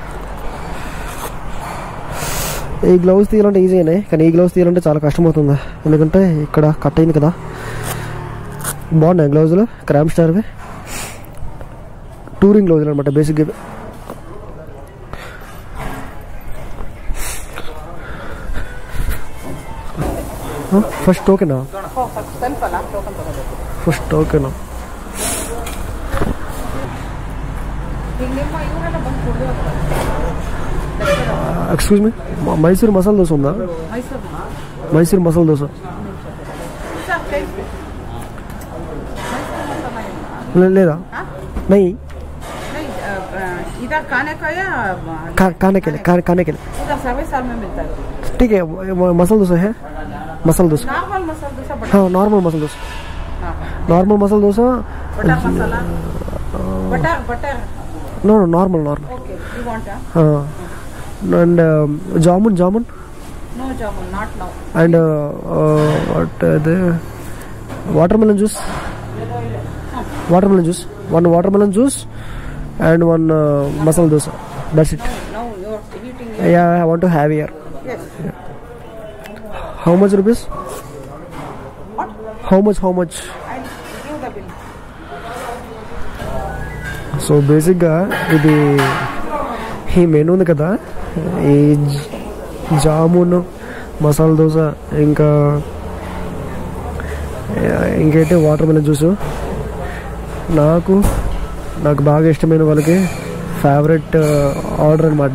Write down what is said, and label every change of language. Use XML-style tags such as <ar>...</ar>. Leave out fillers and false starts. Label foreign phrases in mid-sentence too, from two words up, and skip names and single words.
<te>ఈ గ్లౌస్ తీయాలంటే ఈజీ అయినాయి, కానీ ఈ గ్లౌస్ తీయాలంటే చాలా కష్టమవుతుంది. ఎందుకంటే ఇక్కడ కట్ అయింది కదా. బాగున్నాయి గ్లౌజులు, క్రామ్ స్టార్వి. టూరింగ్ గ్లౌజులు అనమాట బేసిక్గా.</te> <kn>ಫಸ್ಟ್ ಟೋಕೆನಾ? ಫಸ್ಟ್ ಟೋಕೆನಾ?</kn> <en>excuse me,</en> <te>మైసూర్ మసాలా దోశ ఉందా? మైసూర్ మసాలా దోశ లేదా?</te> <hi>नहीं इधर खाने का या खाने के लिए इधर सर्विस साल में मिलता है। ठीक है, मसाला डोसा है? मसाला डोसा, नॉर्मल मसाला डोसा, हाँ नॉर्मल मसाला डोसा, नॉर्मल मसाला डोसा, बटर मसाला, बटर</hi> <en>no normal okay, you want</en> <hi>हाँ,</hi> <en>and jamun no jamun, not now, and what the watermelon juice, one watermelon juice and one masala dosa, that's it. no you're eating Yeah, I want to have here. yes Yeah. How much rupees? what How much I give the bill.</en> <te>సో బేసిక్గా ఇది ఈ మెనూ ఉంది కదా, ఈ జామున్ మసాలా దోశ ఇంకా ఇంకైతే</te> <en>watermelon juice,</en> <te>నాకు బాగా ఇష్టమైన వాళ్ళకి</te> <en>favourite order</en> <te>అనమాట.</te>